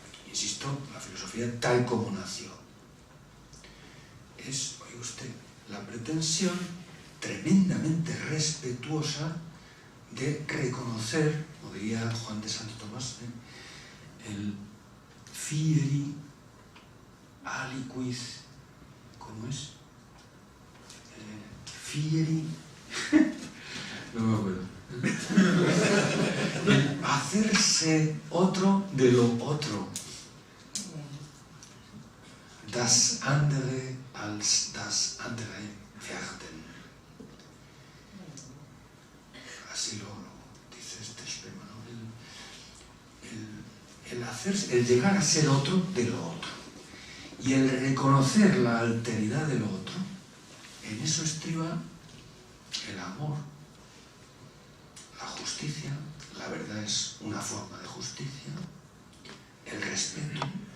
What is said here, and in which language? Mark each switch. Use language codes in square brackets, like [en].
[es] Insisto, la filosofía tal como nació es, oiga usted, la pretensión tremendamente respetuosa de reconocer, como diría Juan de Santo Tomás, el fieri aliquis, ¿cómo es? Fieri, no me acuerdo. El hacerse otro de lo otro. [de] Das andere als das andere werden. [es] Así lo dice este Spema, ¿no? El llegar a ser otro de lo otro. Y el reconocer la alteridad de lo otro, en eso estriba el amor, la justicia, la verdad es una forma de justicia, el respeto.